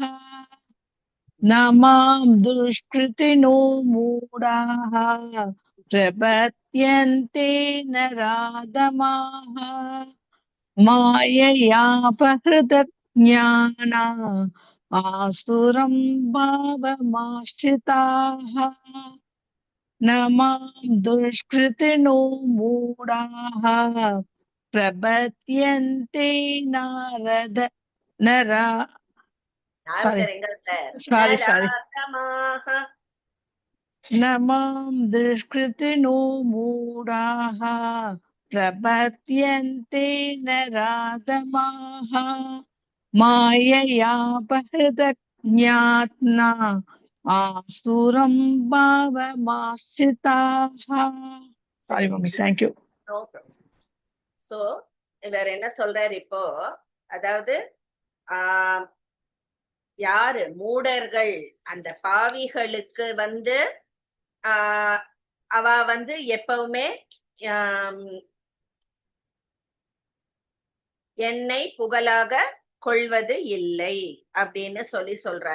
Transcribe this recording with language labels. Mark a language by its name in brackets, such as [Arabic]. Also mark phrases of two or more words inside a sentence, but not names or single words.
[Sanskrit] न मां दुष्कृतिनो मूढाः प्रपद्यन्ते नराधमाः माययापहृतज्ञाना आसुरं भावमाश्रिताः न मां दुष्कृतिनो मूढाः प्रपद्यन्ते नारद नरा [Tamil] நாரதர் எங்க இருக்கார்? [English] sorry [Sanskrit] நராதமாக न मां दुष्कृतिनो मूढाः प्रपद्यन्ते नराधमाः माययापहृतज्ञात्ना आसुरं भावमाश्रिताः. [English] Sorry, mummy. Thank you. [Tamil] சோ இவர் என்ன சொல்றாரு இப்போ, அதாவது யாரு மூடர்கள், அந்த பாவிகளுக்கு அவ எப்பவுமே என்னை புகழாக கொள்வது இல்லை அப்படின்னு சொல்றார்.